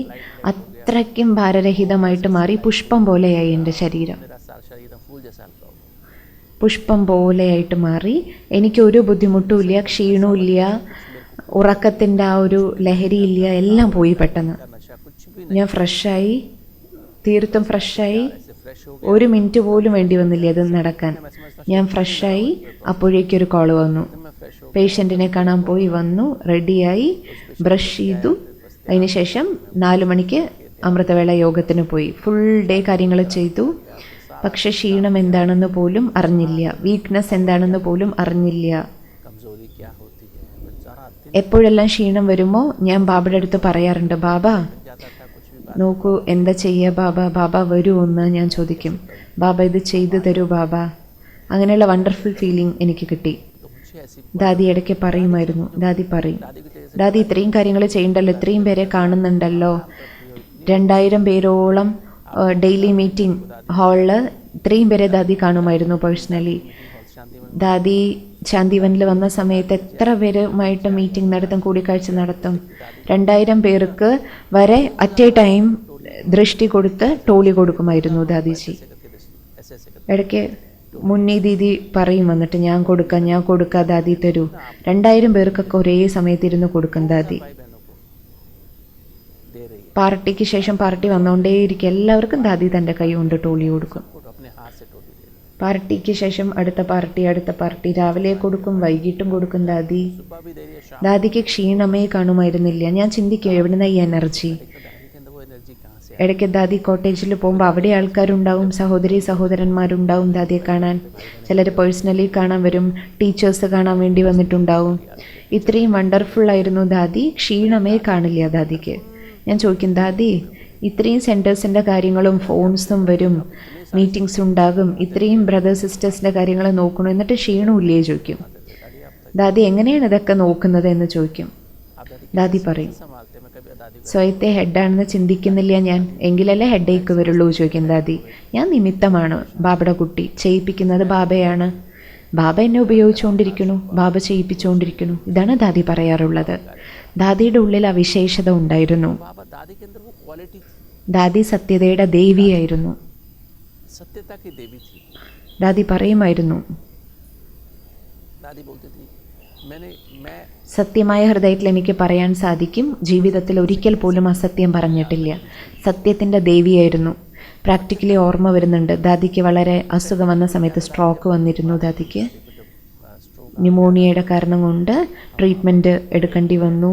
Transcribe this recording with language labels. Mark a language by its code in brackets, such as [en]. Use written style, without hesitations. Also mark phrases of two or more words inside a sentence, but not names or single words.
[ml] അത്രയ്ക്കും ഭാരരഹിതമായിട്ട് മാറി. പുഷ്പം പോലെയായി എൻ്റെ ശരീരം. [hi] मेरा सारा शरीर एकदम फूल जैसा हल्का हो गया. [ml] പുഷ്പം പോലെയായിട്ട് മാറി. എനിക്കൊരു ബുദ്ധിമുട്ടുമില്ല, ക്ഷീണവുമില്ല, ഉറക്കത്തിൻ്റെ ആ ഒരു ലഹരിയില്ല. എല്ലാം പോയി പെട്ടെന്ന്. [hi] नशा कुछ भी [ml] ഞാൻ ഫ്രഷായി, തീർത്തും ഫ്രഷായി. [hi] ऐसे फ्रेश हो [ml] ഒരു മിനിറ്റ് പോലും വേണ്ടി വന്നില്ല അത് നടക്കാൻ. ഞാൻ ഫ്രഷായി. അപ്പോഴേക്കൊരു കോൾ വന്നു. [hi] मैं फ्रेश हो [ml] പേഷ്യൻറ്റിനെ കാണാൻ പോയി വന്നു, റെഡിയായി, ബ്രഷ് ചെയ്തു. അതിനുശേഷം 4 മണിക്ക് അമൃതവേള യോഗത്തിന് പോയി. [en] full day [ml] കാര്യങ്ങൾ ചെയ്തു. പക്ഷെ ക്ഷീണം എന്താണെന്ന് പോലും അറിഞ്ഞില്ല, വീക്ക്നെസ് എന്താണെന്ന് പോലും അറിഞ്ഞില്ല. [hi] कमजोरी क्या होती है बेचारा दिन [ml] എപ്പോഴെല്ലാം ക്ഷീണം വരുമോ ഞാൻ ബാബയുടെ അടുത്ത് പറയാറുണ്ട്, ബാബ [hi] जाता था कुछ भी [ml] നോക്കൂ എന്താ ചെയ്യുക ബാബ, ബാബ വരുമോ എന്ന് ഞാൻ ചോദിക്കും. ബാബ ഇത് ചെയ്തു തരൂ ബാബ. അങ്ങനെയുള്ള [en] wonderful feeling [ml] എനിക്ക് കിട്ടി. [hi] तो मुझे ऐसी [ml] ദാദി ഇടയ്ക്ക് പറയുമായിരുന്നു, ദാദി പറയും, [hi] दादी की तरह [ml] ദാദി ഇത്രയും കാര്യങ്ങൾ ചെയ്യണ്ടല്ലോ, ഇത്രയും പേരെ കാണുന്നുണ്ടല്ലോ, 2000 പേരോളം [en] daily meeting [ml] ഹാളിൽ ഇത്രയും പേരെ ദാദി കാണുമായിരുന്നു പേഴ്സണലി. [hi] शांति में [ml] ദാദി ശാന്തിവനിൽ വന്ന സമയത്ത് എത്ര പേരുമായിട്ട് മീറ്റിംഗ് നടത്തും, കൂടിക്കാഴ്ച നടത്തും. 2000 പേർക്ക് വരെ [en] at a time [ml] ദൃഷ്ടി കൊടുത്ത് ടോളി കൊടുക്കുമായിരുന്നു ദാദിജി. [hi] ऐसे ऐसे करके [ml] ഇടയ്ക്ക് മുന്നി ദീദി പറയും വന്നിട്ട്, ഞാൻ കൊടുക്കാം ദാദി തരൂ. 2000 പേർക്കൊക്കെ ഒരേ സമയത്തിരുന്ന് കൊടുക്കും ദാദി. [hi] भाई बहनों को दे रही है. [ml] പാർട്ടിക്ക് ശേഷം പാർട്ടി വന്നുകൊണ്ടേയിരിക്കും. എല്ലാവർക്കും ദാദി തൻ്റെ കൈ കൊണ്ട് ടോളി കൊടുക്കും. [hi] वो अपने हाथ से टोली दे रही है. [ml] പാർട്ടിക്ക് ശേഷം അടുത്ത പാർട്ടി രാവിലെ കൊടുക്കും, വൈകിട്ടും കൊടുക്കും ദാദി. [hi] सुबह भी दे रही है, शाम [ml] ദാദിക്ക് ക്ഷീണമേ കാണുമായിരുന്നില്ല. ഞാൻ ചിന്തിക്കും എവിടുന്ന ഈ എനർജി. [hi] को दादी के अंदर वो एनर्जी कहाँ से [ml] ഇടയ്ക്ക് ദാദി കോട്ടേജിൽ പോകുമ്പോൾ അവിടെ ആൾക്കാരുണ്ടാവും, സഹോദരന്മാരുണ്ടാവും ദാദിയെ കാണാൻ. ചിലർ പേഴ്സണലി കാണാൻ വരും, ടീച്ചേഴ്സ് കാണാൻ വേണ്ടി വന്നിട്ടുണ്ടാവും. ഇത്രയും വണ്ടർഫുള്ളായിരുന്നു ദാദി. ക്ഷീണമേ കാണില്ല ദാദിക്ക്. ഞാൻ ചോദിക്കും, ദാദി ഇത്രയും സെൻറ്റേഴ്സിൻ്റെ കാര്യങ്ങളും ഫോൺസും വരും, മീറ്റിംഗ്സ് ഉണ്ടാകും, ഇത്രയും [en] brothers sisters [ml] കാര്യങ്ങൾ നോക്കണം, എന്നിട്ട് ക്ഷീണമില്ലേ ചോദിക്കും. ദാദി എങ്ങനെയാണ് ഇതൊക്കെ നോക്കുന്നത് എന്ന് ചോദിക്കും. ദാദി പറയും, [hi] संभालते मैं कभी दादी [ml] സ്വയത്തെ ഹെഡാണെന്ന് ചിന്തിക്കുന്നില്ല ഞാൻ, എങ്കിലല്ലേ ഹെഡേക്ക് വരുള്ളൂ ചോദിക്കും ദാദി. ഞാൻ നിമിത്തമാണ്, ബാബയുടെ കുട്ടി, ചെയ്യിപ്പിക്കുന്നത് ബാബയാണ്. ബാബ എന്നെ ഉപയോഗിച്ചുകൊണ്ടിരിക്കുന്നു, ബാബ ചെയ്യിപ്പിച്ചുകൊണ്ടിരിക്കുന്നു. ഇതാണ് ദാദി പറയാറുള്ളത്. ദാദിയുടെ ഉള്ളിൽ ആ വിശേഷത ഉണ്ടായിരുന്നു. [hi] बाबा दादी के अंदर वो क्वालिटी थी, [ml] ദാദി സത്യതയുടെ ദേവിയായിരുന്നു. [hi] सत्यता की देवी थी. [ml] ദാദി പറയുമായിരുന്നു, [hi] दादी बोलती थी मैं [ml] സത്യമായ ഹൃദയത്തിൽ എനിക്ക് പറയാൻ സാധിക്കും, ജീവിതത്തിൽ ഒരിക്കൽ പോലും അസത്യം പറഞ്ഞിട്ടില്ല. സത്യത്തിൻ്റെ ദേവിയായിരുന്നു. പ്രാക്ടിക്കലി ഓർമ്മ വരുന്നുണ്ട്, ദാദിക്ക് വളരെ അസുഖം വന്ന സമയത്ത് സ്ട്രോക്ക് വന്നിരുന്നു. ദാദിക്ക് ന്യൂമോണിയയുടെ കാരണം കൊണ്ട് ട്രീറ്റ്മെൻറ്റ് എടുക്കേണ്ടി വന്നു.